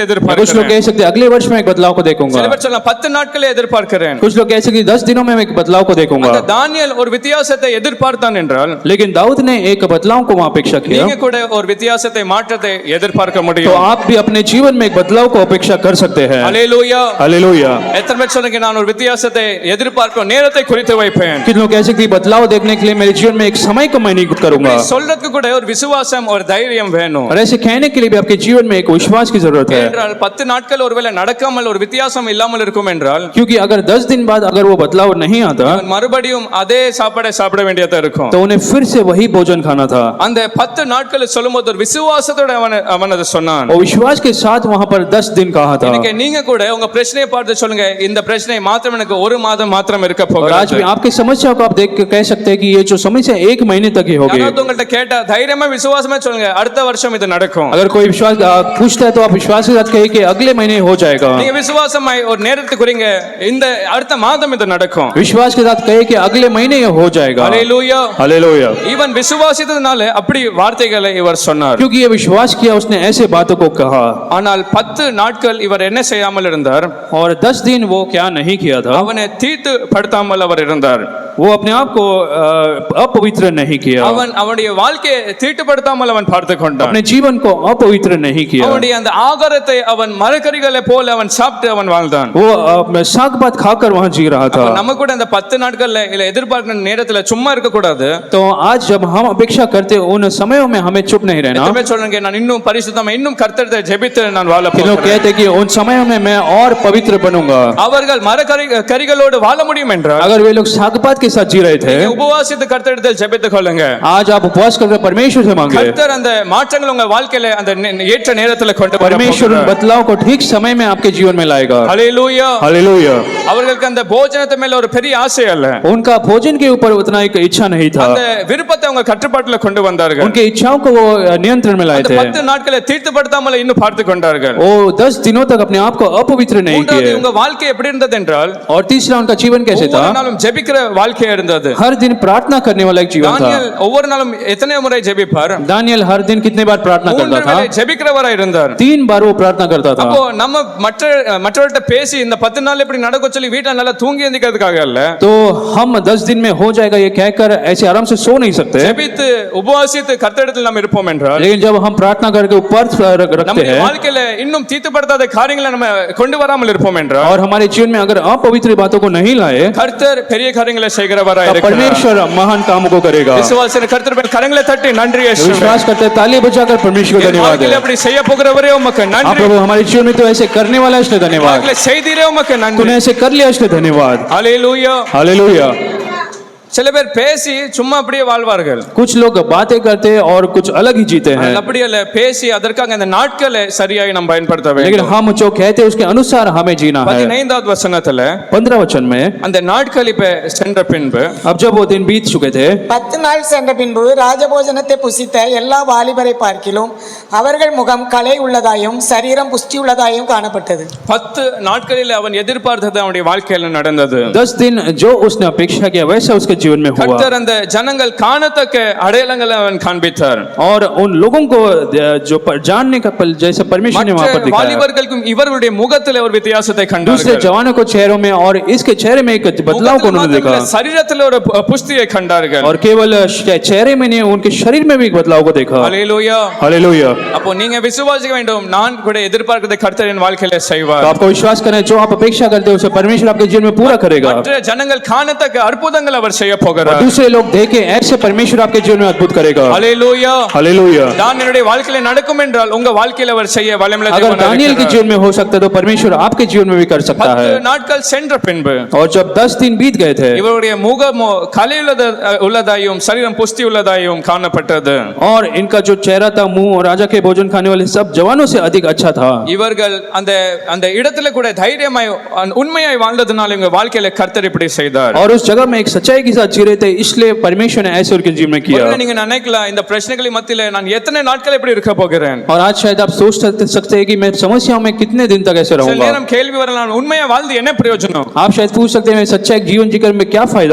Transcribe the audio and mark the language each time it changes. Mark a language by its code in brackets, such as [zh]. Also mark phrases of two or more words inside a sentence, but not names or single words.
[hi] कुछ लोग [ta] எதிர்பார்க்கிறேன். [hi] कह सकते हैं अगले वर्ष में एक बदलाव को देखूंगा. [ta] சில பேர் சொல்ல 10 நாட்களே எதிர்பார்க்கிறேன். [hi] कुछ लोग कह सकते हैं 10 दिनों में मैं एक बदलाव को देखूंगा. [ta] அந்த தானியேல் ஒரு வித்தியாசத்தை எதிர்பார்த்தான் என்றால், [hi] लेकिन दाऊद ने एक बदलाव को वहां अपेक्षा किया. [ta] நீங்க கூட ஒரு வித்தியாசத்தை மாற்றத்தை எதிர்பார்க்க [hi] तो [ta] முடியும். [hi] आप भी अपने जीवन में एक बदलाव को अपेक्षा कर सकते हैं. [ta] ஹalleluya. [hi] हालेलुया. [ta] எத்தனை பேர் சொல்லுங்க, நான் ஒரு வித்தியாசத்தை எதிர்பார்க்கும் நேரத்தை குறித்து வைப்பேன். [hi] कितने लोग कह सकते हैं बदलाव देखने के लिए मेरे जीवन में में एक समय को मैं नहीं करूंगा। [ta] சொல்றதுக்கு கூட ஒரு விசுவாசம் ஒரு தைரியம் வேணும். [hi] और ऐसे कहने के लिए भी आपके जीवन में एक विश्वास की जरूरत है, [ta] என்றால் 10 நாட்கள் ஒருவேளை நடக்காமல் ஒரு வித்தியாசம் இல்லாமல் இருக்கும் என்றால் [hi] क्योंकि अगर 10 दिन बाद अगर वो बदलाव नहीं आता [ta] அவன் மறுபடியும் அதே சாப்பாடை சாப்பிட வேண்டியதா இருக்கும். [hi] तो उन्हें फिर से वही भोजन खाना था। [ta] அந்த 10 நாட்கள் சொல்லும்போது ஒரு விசுவாசத்தோட அவன் அதை சொன்னான். [hi] और विश्वास के साथ वहां पर 10 दिन कहा था। [ta] இன்னைக்கு நீங்க கூட உங்க பிரச்சனையை பார்த்து சொல்லுங்க, இந்த பிரச்சனை மாத்திரம் எனக்கு ஒரு மாதம் மாத்திரம் இருக்க [hi] और आज भी [ta] போகிறது. [hi] आपकी समस्या को आप देख के कह सकते हैं कि ये जो समस्या 1 महीने तक ही होगी। [ta] யாராவது உங்கள்ட்ட கேட்டா தைரியமா விசுவாசமா சொல்லுங்க, அடுத்த வருஷம் இது நடக்கும். [hi] अगर कोई विश्वास पूछता है तो आप विश्वास के साथ कहिए कि अगले महीने हो जाएगा। [ta] நீங்க விசுவாசமாய் ஒரு நேரத்துக்கு குறிங்க, இந்த அடுத்த மாதம் இது நடக்கும். [hi] विश्वास के साथ कहिए कि अगले महीने ये हो जाएगा। [ta] ஹalleluya. [hi] हालेलुया। [ta] இவன் விசுவாசித்ததனால அப்படி வார்த்தைகளை இவர் சொன்னார். [hi] क्योंकि ये विश्वास किया उसने ऐसे बातों को कहा। [ta] ஆனால் 10 நாட்கள் இவர் என்ன செய்யாமல் இருந்தார்? [hi] और 10 दिन वो क्या नहीं किया था, [ta] அவனை தீட்டு படுத்தாமல் அவர் இருந்தார். [hi] वो अपने आप को अपवित्र नहीं किया, [ta] அவன் அவனுடைய வாழ்க்கையை தீட்டுப்படுத்தாமல் அவன் பார்த்து கொண்டான். [hi] अपने जीवन को अपवित्र नहीं किया। [ta] அவனுடைய அந்த ஆகாரத்தை அவன் மரக்கறிகளை போல அவன் சாப்பிட்டு அவன் வாழ்ந்தான். [hi] वो साग पात खाकर वहां जी रहा था। [ta] நம்ம கூட இந்த 10 நாட்கள்ல இல்ல எதிர்பார்க்கிற நேரத்துல சும்மா இருக்க கூடாது. [hi] तो आज जब हम अपेक्षा करते उन समयों में हमें चुप नहीं रहना। [ta] எத்தனை பேர் சொல்றாங்க, நான் இன்னும் பரிசுத்தமா இன்னும் கர்த்தரை ஜெபித்து நான் வாழ [hi] कि लोग [ta] போகிறேன். [hi] कहते कि उन समयों में मैं और पवित्र बनूंगा। [ta] அவர்கள் மரக்கறிகளோடு வாழ முடியும் என்றால் [hi] अगर वे लोग साग पात के साथ जी रहे थे, [ta] நீங்க உபவாசித்து கர்த்தரிடத்தில் ஜெபித்துக் கொள்ளுங்க. [hi] आज आप उपवास करके परमेश्वर से मांगे। [ta] கர்த்தர் அந்த மாற்றங்கள் உங்க வாழ்க்கையில அந்த ஏற்ற நேரத்துல கொண்டு வர [hi] परमेश्वर उन बदलाव को ठीक समय में आपके जीवन में लाएगा। [ta] ஹalleluya. [hi] हालेलुया। [ta] அவர்களுக்கு அந்த போஜனத்து மேல ஒரு பெரிய ஆசை அல்ல, [hi] उनका भोजन के ऊपर उतना एक इच्छा नहीं था, [ta] அந்த விருப்பத்தை அவங்க கட்டுப்பாட்டுல கொண்டு வந்தார்கள். [hi] उनके इच्छाओं को वो नियंत्रण में लाए [ta] அந்த [hi] थे। [ta] 10 நாட்களை தீட்டுப்படுத்தாமல் இன்னும் பார்த்து கொண்டார்கள். [hi] वो 10 दिनों तक अपने आप को अपवित्र नहीं [ta] மூன்றாவது [hi] किए। [ta] உங்க வாழ்க்கை எப்படி இருந்தது என்றால் [hi] और तीसरा उनका जीवन कैसे था, [ta] ஒவ்வொரு நாளும் ஜெபிக்கிற வாழ்க்கையா இருந்தது. [hi] हर दिन प्रार्थना करने वाला एक जीवन था। [ta] தானியேல் ஒவ்வொரு நாளும் எத்தனை முறை ஜெபிப்பார்? [hi] दानियल हर दिन कितने बार प्रार्थना 3 करता था? [ta] வேளை ஜெபிக்கிறவரா இருந்தார். [hi] 3 बार वो प्रार्थना करता था। [ta] அப்போ நம்ம மற்றவர்கிட்ட பேசி இந்த 10 நாள் இப்படி நடக்க சொல்லி வீட்டுல நல்லா தூங்கி எந்திக்கிறதுக்காக அல்ல, [hi] तो हम 10 दिन में हो जाएगा ये कहकर ऐसे आराम से सो नहीं सकते। [ta] ஜெபித்து உபவாசித்து கர்த்தரிடத்தில் நாம் இருப்போம் என்றால் [hi] लेकिन जब हम प्रार्थना करके उपवास रखते [ta] நம்முடைய [hi] हैं [ta] வாழ்க்கையில இன்னும் தீட்டுப்படுத்தாத காரியங்களை நம்ம கொண்டு வராமல் இருப்போம் என்றால் [hi] और हमारे जीवन में अगर अपवित्र बातों को नहीं लाए, [ta] கர்த்தர் பெரிய காரியங்களை செய்கிறவரா [hi] तो [ta] இருக்கிறார். [hi] परमेश्वर महान कामों को करेगा। [ta] விசுவாசின கர்த்தர் மேல் கரங்களை தட்டி நன்றி இயேசுவே. [hi] विश्वास करते हैं, ताली बजाकर परमेश्वर को [ta] என் [hi] धन्यवाद [ta] வாழ்க்கையில [hi] है। [ta] அப்படி செய்ய போகிறவரே உமக்கு [hi] आप [ta] நன்றி. [hi] प्रभु हमारे जीवन में तो ऐसे करने वाला है, इसलिए धन्यवाद। [ta] வாழ்க்கையில செய்தீரே உமக்கு நன்றி. [hi] तूने ऐसे कर लिया, इसलिए धन्यवाद। [ta] ஹalleluya. [hi] हालेलुया। [ta] சில பேர் பேசி சும்மா அப்படியே வாழ்வார்கள். [hi] कुछ लोग बातें करते हैं और कुछ अलग ही जीते हैं, [ta] அப்படி அல்ல, பேசி அதற்காக அந்த நாட்களை சரியாய் நாம் பயன்படுத்த [hi] लेकिन [ta] வேண்டும். [hi] हम जो कहते हैं उसके अनुसार हमें जीना है। [ta] 15வது வசனத்துல [hi] 15 वचन में, [ta] அந்த நாட்கள் இப்ப சென்ற பின்பு [hi] अब जब वो दिन बीत चुके थे, [ta] 10 நாள் சென்ற பின்பு ராஜபோஜனத்தை புசித்த எல்லா வாலிபரை பார்க்கிலும் அவர்கள் முகம் கலை உள்ளதாயும் சரீரம் புஷ்டி உள்ளதாயும் காணப்பட்டது. 10 நாட்களில் அவன் எதிர்பார்த்தது அவனுடைய வாழ்க்கையில நடந்தது. [hi] 10 दिन जो उसने अपेक्षा किया वैसा उसके जीवन में हुआ। [ta] கர்த்தர் அந்த ஜனங்கள் காணத்தக்க அடையாளங்களை அவன் காண்பித்தார். [hi] और उन लोगों को जो जानने का पल जैसे परमेश्वर ने वहां पर [ta] மற்ற [hi] दिखाया, [ta] வாலிபர்களுக்கும் இவர்களுடைய முகத்தில் ஒரு வித்தியாசத்தை [hi] दूसरे [ta] கண்டார்கள். [hi] जवानों को चेहरों में और इसके चेहरे में एक बदलाव को उन्होंने देखा। [ta] சரீரத்தில் ஒரு புஷ்டியை கண்டார்கள். [hi] और केवल चेहरे में नहीं, उनके शरीर में भी एक बदलाव को देखा। [ta] ஹalleluya. [hi] हालेलुया। [ta] அப்போ நீங்க விசுவாசிக்க வேண்டும், நான் கூட எதிர்பார்க்கிறதை கர்த்தர் என் வாழ்க்கையில [hi] तो [ta] செய்வார். [hi] आपको विश्वास करें, जो आप अपेक्षा करते हैं उसे परमेश्वर आपके जीवन में पूरा करेगा। [ta] மற்ற ஜனங்கள் காணத்தக்க அற்புதங்கள் அவர் செய்ய [hi] और [ta] போகிறார். [hi] दूसरे लोग देखें ऐसे परमेश्वर आपके जीवन में अद्भुत करेगा। [ta] ஹalleluya. [hi] हालेलुया। [ta] தானியேலுடைய வாழ்க்கையில நடக்கும் என்றால் உங்க வாழ்க்கையில அவர் செய்ய வல்லமையுள்ள [hi] अगर [ta] தேவனாக [hi] दानियल के [ta] இருக்கிறார். [hi] जीवन में हो सकता है तो परमेश्वर आपके जीवन में भी कर सकता 10 है। [ta] நாட்கள் சென்ற பின்பு [hi] और जब 10 दिन बीत गए थे, [ta] இவருடைய முகமோ கலை உள்ளதாயும் சரீரம் புஷ்டி உள்ளதாயும் காணப்பட்டது. [hi] और इनका जो चेहरा था, मुंह और राजा के भोजन खाने वाले सब जवानों से अधिक अच्छा था। [ta] இவர்கள் அந்த அந்த இடத்துல கூட தைரியமாய் உண்மையாய் வாழ்ந்ததனால இவங்க வாழ்க்கையில கர்த்தர் இப்படி செய்தார். [hi] और उस जगह में एक सच्चाई के साथ जी रहे थे, इसलिए परमेश्वर ने ऐसे उनके जीवन में किया। [ta] ஒருவேளை நீங்க நினைக்கலாம், இந்த பிரச்சனைகளின் மத்தியில நான் எத்தனை நாட்கள் இப்படி இருக்க போகிறேன். [hi] और आज शायद आप सोच सकते हैं कि मैं समस्याओं में कितने दिन तक ऐसे [ta] சில [hi] रहूंगा। [ta] நேரம் கேள்வி வரலாம், உண்மையா வாழ்ந்து என்ன பிரயோஜனம்? [hi] आप शायद पूछ सकते हैं, सच्चा एक जीवन जीकर में क्या फायदा